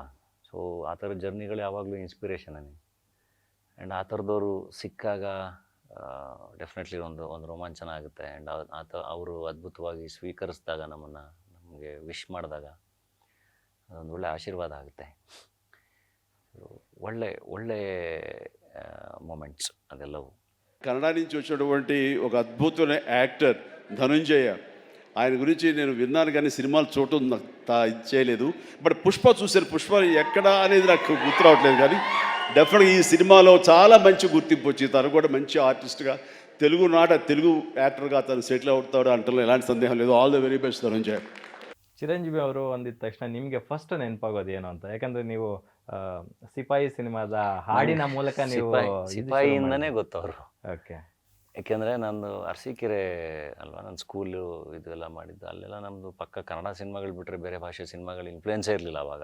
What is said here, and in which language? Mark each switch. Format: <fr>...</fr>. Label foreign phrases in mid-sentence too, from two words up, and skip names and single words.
<kn>ಸೊ ಆ ಥರದ ಜರ್ನಿಗಳು ಯಾವಾಗಲೂ ಇನ್ಸ್ಪಿರೇಷನೇ. ಆ್ಯಂಡ್ ಆ ಥರದವರು ಸಿಕ್ಕಾಗ ಡೆಫಿನೆಟ್ಲಿ ಒಂದು ರೋಮಾಂಚನ ಆಗುತ್ತೆ. ಆ್ಯಂಡ್ ಅವರು ಅದ್ಭುತವಾಗಿ ಸ್ವೀಕರಿಸಿದಾಗ ನಮಗೆ ವಿಶ್ ಮಾಡಿದಾಗ ಅದೊಂದು ಒಳ್ಳೆ ಆಶೀರ್ವಾದ ಆಗುತ್ತೆ. ಒಳ್ಳೆ ಮೂಮೆಂಟ್ಸ್ ಅದೆಲ್ಲವು.</kn> <te>కన్నడ నుంచి వచ్చినటువంటి ఒక అద్భుతమైన యాక్టర్ ధనుంజయ, ఆయన గురించి నేను విన్నాను కానీ సినిమాలు చూడటం నాకు చేయలేదు. బట్ పుష్ప చూశాను. పుష్ప ఎక్కడ అనేది నాకు గుర్తు రావట్లేదు, కానీ డెఫినెట్గా ఈ సినిమాలో చాలా మంచి గుర్తింపు వచ్చింది. తను కూడా మంచి ఆర్టిస్ట్గా తెలుగు యాక్టర్గా తను సెటిల్ అవుతాడు అంటలో ఎలాంటి సందేహం లేదు.</te> <en>all the very best ధనుంజయ.</en> <kn>ಚಿರಂಜೀವಿ ಅವರು ಅಂದಿದ ತಕ್ಷಣ ನಿಮಗೆ ಫಸ್ಟ್ ನೆನಪಾಗೋದು ಏನು ಅಂತ? ಯಾಕಂದ್ರೆ ನೀವು ಸಿಪಾಯಿ ಸಿನಿಮಾದ ಹಾಡಿನ ಮೂಲಕ ನೀವು ಸಿಪಾಯಿಯಿಂದನೇ ಗೊತ್ತವರು. ಓಕೆ. ಯಾಕೆಂದರೆ ನಂದು ಅರಸೀಕೆರೆ ಅಲ್ವಾ, ನನ್ನ ಸ್ಕೂಲು ಇದೆಲ್ಲ ಮಾಡಿದ್ದು. ಅಲ್ಲೆಲ್ಲ ನಮ್ಮದು ಪಕ್ಕ ಕನ್ನಡ ಸಿನಿಮಾಗಳು ಬಿಟ್ಟರೆ ಬೇರೆ ಭಾಷೆ ಸಿನಿಮಾಗಳು ಇನ್ಫ್ಲೂಯೆನ್ಸೇ ಇರಲಿಲ್ಲ ಅವಾಗ.</kn>